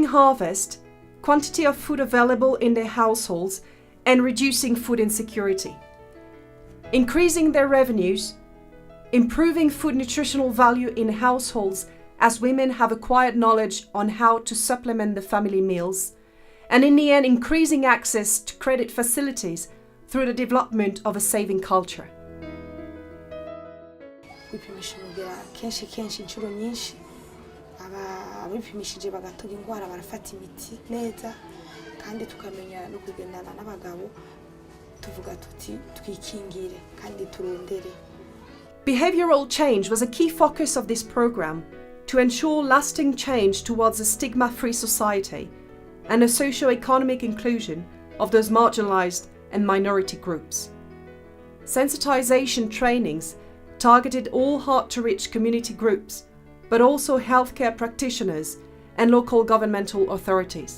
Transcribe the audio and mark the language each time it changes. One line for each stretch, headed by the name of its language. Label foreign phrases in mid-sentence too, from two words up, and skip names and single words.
English: harvest, quantity of food available in their households, and reducing food insecurity, increasing their revenues, improving food nutritional value in households as women have acquired knowledge on how to supplement the family meals, and in the end increasing access to credit facilities through the development of a saving culture.
Rundi: Kenshi inshuro nyinshi abipimishije bagatoga indwara barafata imiti neza kandi tukamenya no kugendana n'abagabo tuvuga tuti twikingire kandi turondere.
English: Behavioral change was a key focus of this program to ensure lasting change towards a stigma-free society and a socio-economic inclusion of those marginalized and minority groups. Sensitization trainings targeted all hard-to-reach community groups, but also healthcare practitioners and local governmental authorities.